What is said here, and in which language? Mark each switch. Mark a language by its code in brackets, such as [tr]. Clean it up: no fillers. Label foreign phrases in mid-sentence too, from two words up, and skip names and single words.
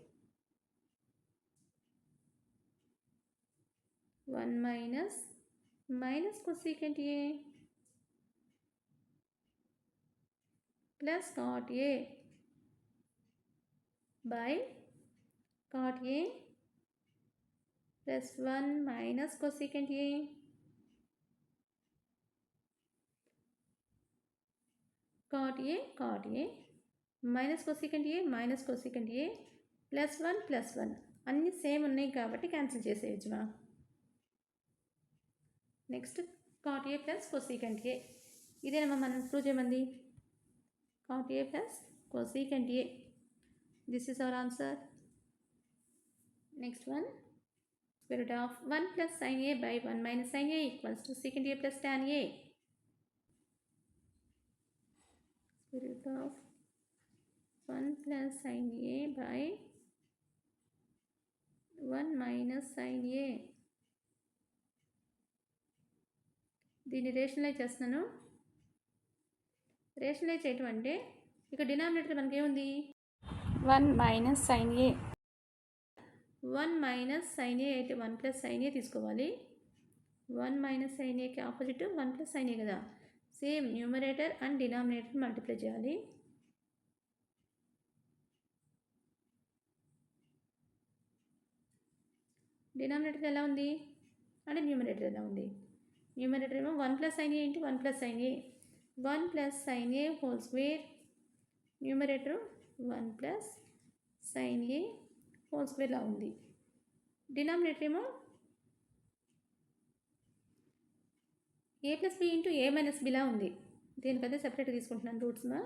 [en] 1 minus cosecant A plus cot A by cot A plus 1 minus cosecant A cot A minus cosecant A plus 1 [te] అన్నీ సేమ్ ఉన్నాయి కాబట్టి క్యాన్సిల్ చేసేయచ్చు మా. నెక్స్ట్ [en] cot A plus cosecant A [te] ఇదేనమ్మా మనం ప్రూవ్ చేయమంది. [en] cot A plus cosecant A, this is our answer. Next one, square root of 1 plus sin A by 1 minus sin A equals to secant A plus tan A. Square root of 1 plus sin A by 1 minus sin A. [te] దీన్ని రేషనలైజ్ చేస్తున్నాను. రేషనలైజ్ చేయటం అంటే ఇక్కడ డినామినేటర్ మనకి ఏముంది, [en] 1 minus sin A. 1 minus sin A [te] అయితే [en] 1 plus sin A [te] తీసుకోవాలి. [en] 1 minus sin A [te] కి ఆపోజిట్ [en] 1 plus sin A [te] కదా. [en] same numerator and denominator multiply [te] చేయాలి. డినామినేటర్ ఎలా ఉంది అంటే న్యూమరేటర్ ఎలా ఉంది. [en] న్యూమరేటర్ ఏమో 1 plus sin A into 1 plus sin A, 1 plus sin A whole square. numerator 1 plus sin A whole square [te] లా ఉంది. [en] డినామినేటర్ ఏమో A plus B into A minus [te] బిలా ఉంది. దీనికైతే సెపరేట్గా తీసుకుంటున్నాను రూట్స్ మా.